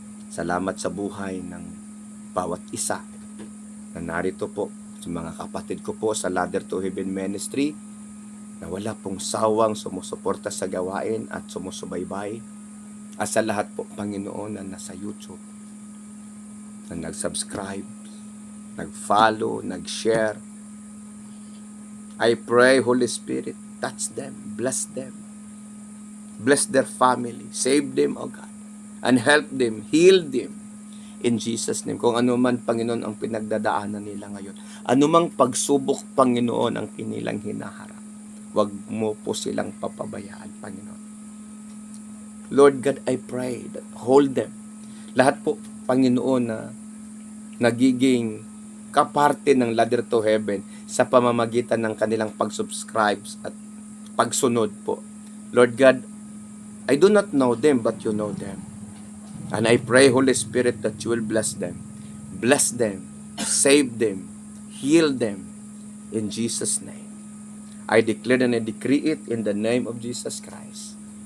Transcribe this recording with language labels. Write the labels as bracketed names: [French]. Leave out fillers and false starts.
[Filipino] Salamat sa buhay ng bawat isa na narito po sa mga kapatid ko po sa Ladder to Heaven Ministry na wala pong sawang sumusuporta sa gawain at sumusubaybay, at sa lahat po, Panginoon, na nasa YouTube, na nag-subscribe, nag-follow, nag-share. [English] I pray, Holy Spirit, touch them, bless their family, save them, O God, and help them, heal them, in Jesus' name. [Filipino] Kung ano man, Panginoon, ang pinagdadaanan nila ngayon, anumang pagsubok, Panginoon, ang kinilang hinaharap, wag mo po silang papabayaan, Panginoon. [English] Lord God, I pray that hold them. [Filipino] Lahat po, Panginoon, na nagiging kaparte ng Ladder to Heaven sa pamamagitan ng kanilang pag-subscribe at pagsunod po. [English] Lord God, I do not know them, but you know them. And I pray, Holy Spirit, that you will bless them. Bless them, save them, heal them in Jesus' name. I declare and I decree it in the name of Jesus Christ.